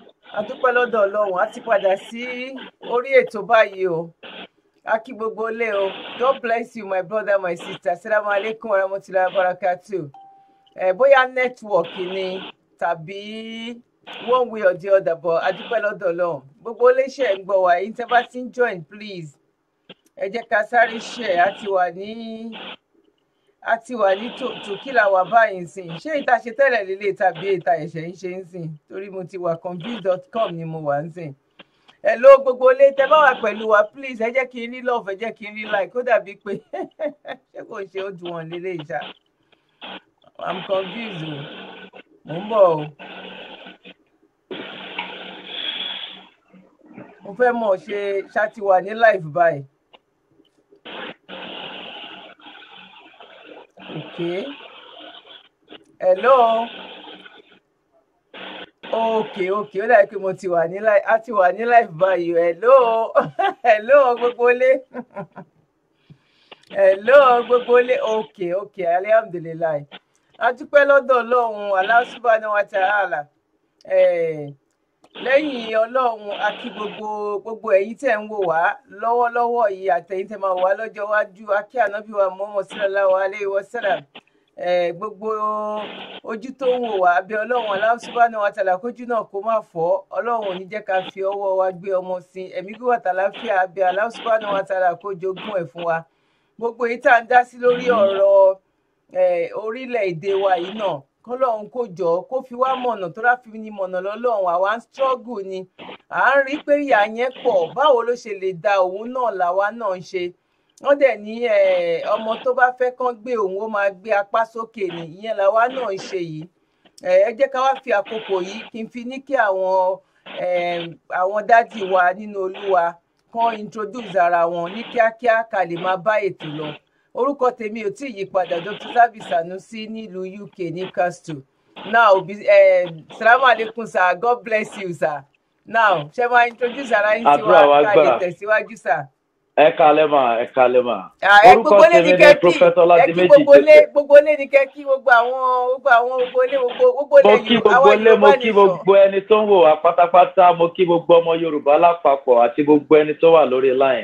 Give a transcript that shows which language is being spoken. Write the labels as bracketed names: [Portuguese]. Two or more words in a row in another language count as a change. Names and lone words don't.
[Yoruba] A dúpẹ́ lọ́dọ̀ Ọlọ́run, a ti padà sí orí ètò báyìí o. A kí gbogbo ilé o. [English] God bless you, my brother, my sister. [Arabic] السلام عليكم ورحمة الله وبركاته. [Yoruba] Bóyá network ni tàbí [English] one way or the other, [Yoruba] but a dúpẹ́ lọ́dọ̀ Ọlọ́run. Gbogbo iléeṣẹ́ ń gbọ́ wa, yín tẹ́ bá ti ń join, please. Ẹ jẹ́ ká sáré share, a ti wà ní tòkìlà wà báyìí sìn. Ṣé ìta ṣe tẹ́lẹ̀ lílé tàbí ìta ẹ̀ṣẹ̀ ń ṣe ń sìn? Torí mo ti wà confused.com ni mo wà ń sìn. Hello gbogbo ilé tẹ́ bá wà pẹ̀lú wa, please ẹ jẹ́ kí n rí love, ẹ jẹ́ kí n rí like, ó dàbí pé ṣé kò ṣe ó dùn wọ́n lílé ìṣá. [English] I'm confused [Yoruba] o. Mo ń bọ̀ o. Mo fẹ́ mọ̀ ṣe ṣá ti wà ní live báyìí. Okay. [English] Hello. Okay. [Yoruba] Ó dàbí pé mo ti wà ní live, a ti wà ní live báyìí. Hello. Hello gbogbo ilé. Hello gbogbo ilé. Okay. Alhamdulillah. A dúpẹ́ lọ́dọ̀ Ọlọ́run Allah [Arabic] سبحانه و تعالى. [Yoruba] Lẹ́yìn Ọlọ́run a kí gbogbo ẹ̀yin tẹ́ ń wò wá lọ́wọ́lọ́wọ́ yìí àtẹ̀yin tẹ́ máa wò wá lọ́jọ́ iwájú. A kí Ànábì wa Muhammad [Arabic] صلى الله عليه وسلم. [Yoruba] Gbogbo ojú tó ń wò wá bí Ọlọ́run Allah [Arabic] سبحانه و تعالى [Yoruba] kójú náà kó má fọ́. Ọlọ́run ò ní jẹ́ ká fi ọwọ́ wa gbé ọmọ sí ẹ̀mí gígùn àtàlàáfíà bí Allah [Arabic] سبحانه و تعالى [Yoruba] kó jogún ẹ̀ fún wa. Gbogbo èyí tá à ń dá sí lórí ọ̀rọ̀ orílẹ̀-èdè wa yìí náà kọ́lọ́run kó jọ kó fi wá mọ̀nà tó ráfi ní mọ̀nà lọ́lọ́run. Àwa ń struggle ni à ń rí pé ìyà yẹn pọ̀, báwo ló ṣe lè da òun náà làwa náà ń ṣe. Wọ́n dẹ̀ ní ọmọ tó bá fẹ́ kán gbé òun ó máa gbé apá sókè ni, ìyẹn làwa náà ń ṣe yìí. Ẹ jẹ́ ká wá fi àkókò yìí kí n fi ní kí àwọn dádì wa nínú Olúwa kán introduce ara wọn ní kíákíá ká lè máa bá ètò lọ. Orúkọ tèmi ò tí ì yí padà, Dr. Zabby Sanusi nílùú UK ní Castle. [English] Now [Arabic] سلام عليكم [English] sir, God bless you sir. [Yoruba] Now ṣe máa introduce ara yín sí wa ká lè tẹ̀síwájú sir. Ẹ kálẹ́ mà. Orúkọ tèmi ni Prophet Oladimeji. Gbogbo ilé ní kẹ́kí gbogbo ilé mo kí gbogbo ẹni tó ń wò wá pátápátá, mo kí gbogbo ọmọ Yorùbá lápapọ̀ àti gbogbo ẹni tó wà lórí line.